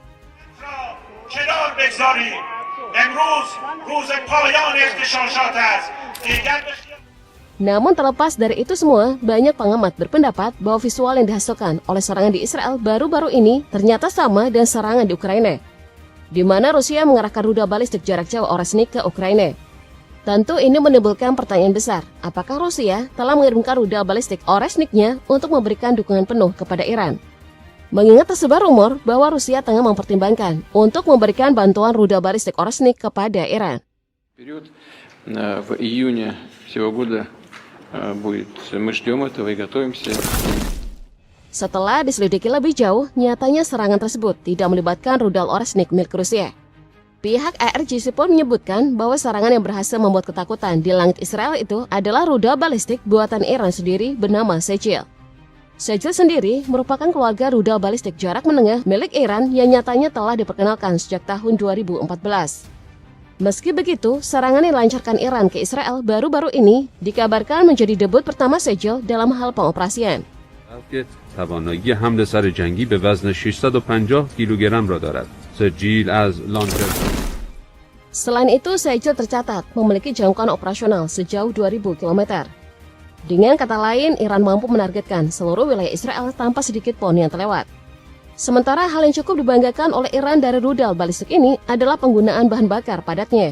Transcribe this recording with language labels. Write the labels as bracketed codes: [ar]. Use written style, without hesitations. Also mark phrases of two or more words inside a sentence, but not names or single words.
[id] Namun terlepas dari itu semua, banyak pengamat berpendapat bahwa visual yang dihasilkan oleh serangan di Israel baru-baru ini ternyata sama dengan serangan di Ukraina, di mana Rusia mengerahkan rudal balistik jarak jauh Oresnik ke Ukraina. Tentu ini menimbulkan pertanyaan besar, apakah Rusia telah mengirimkan rudal balistik Oresniknya untuk memberikan dukungan penuh kepada Iran? Mengingat tersebar rumor bahwa Rusia tengah mempertimbangkan untuk memberikan bantuan rudal balistik Oresnik kepada Iran. [ru] В июне всего года будет. Мы ждем этого и готовимся. [id] Setelah diselidiki lebih jauh, nyatanya serangan tersebut tidak melibatkan rudal Oresnik milik Rusia. Pihak ARGC pun menyebutkan bahwa serangan yang berhasil membuat ketakutan di langit Israel itu adalah rudal balistik buatan Iran sendiri bernama Sejil. Sejil sendiri merupakan keluarga rudal balistik jarak menengah milik Iran yang nyatanya telah diperkenalkan sejak tahun 2014. Meski begitu, serangan yang dilancarkan Iran ke Israel baru-baru ini dikabarkan menjadi debut pertama Sejil dalam hal pengoperasian. [fa] توانایی حمل سر جنگی به وزن 650 کیلوگرم را دارد. سجیل از لانچر. [id] Selain itu, Sejil tercatat memiliki jangkauan operasional sejauh 2000 km. Dengan kata lain, Iran mampu menargetkan seluruh wilayah Israel tanpa sedikit pun yang terlewat. Sementara hal yang cukup dibanggakan oleh Iran dari rudal balistik ini adalah penggunaan bahan bakar padatnya.